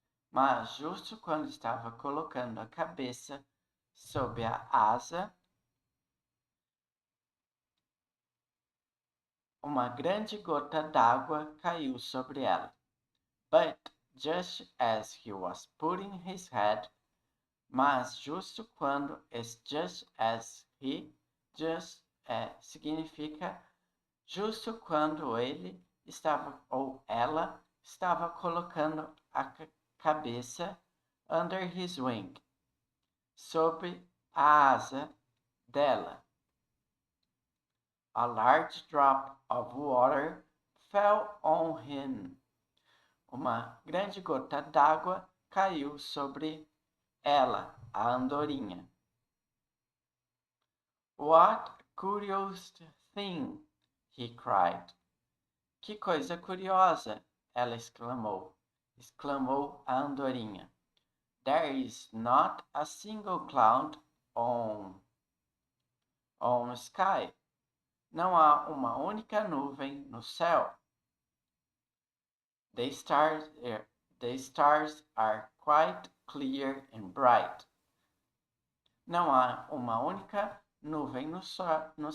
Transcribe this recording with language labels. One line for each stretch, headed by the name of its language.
Portuguese: Mas justo quando estava colocando a cabeça sob a asa, uma grande gota d'água caiu sobre ela.
English: But just as he was putting his head,
Portuguese: mas justo quando,
English: just as he,
Portuguese: significa justo quando ele estava ou ela estava colocando a cabeça
English: under his wing,
Portuguese: sob a asa dela.
English: A large drop of water fell on him.
Portuguese: Uma grande gota d'água caiu sobre ela, a andorinha.
English: What a curious thing, he cried.
Portuguese: Que coisa curiosa, ela exclamou a andorinha.
English: There is not a single cloud on sky.
Portuguese: Não há uma única nuvem no céu.
English: The stars are quite clear and bright.
Portuguese: Não há uma única nuvem no céu.